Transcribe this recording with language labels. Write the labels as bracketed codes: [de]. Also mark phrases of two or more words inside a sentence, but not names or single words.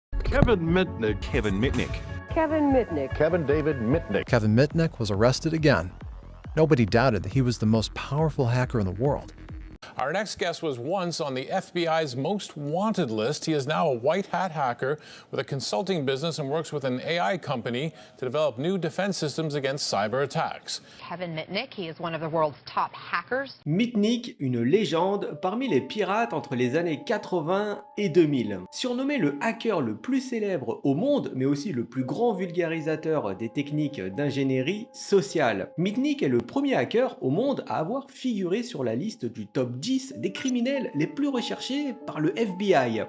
[en] Kevin Mitnick. Kevin Mitnick. Kevin Mitnick. Kevin David Mitnick. Kevin Mitnick was arrested again. Nobody doubted that he was the most powerful hacker in the world. Our next guest was once on the FBI's most wanted list. He is now a white hat hacker with a consulting business and works with an AI company to develop new defense systems against cyber attacks. Kevin Mitnick, he is one of the world's top hackers. [fr] Mitnick, une légende parmi les pirates entre les années 80 et 2000. Surnommé le hacker le plus célèbre au monde, mais aussi le plus grand vulgarisateur des techniques d'ingénierie sociale. Mitnick est le premier hacker au monde à avoir figuré sur la liste du top 10 des criminels les plus recherchés par le FBI.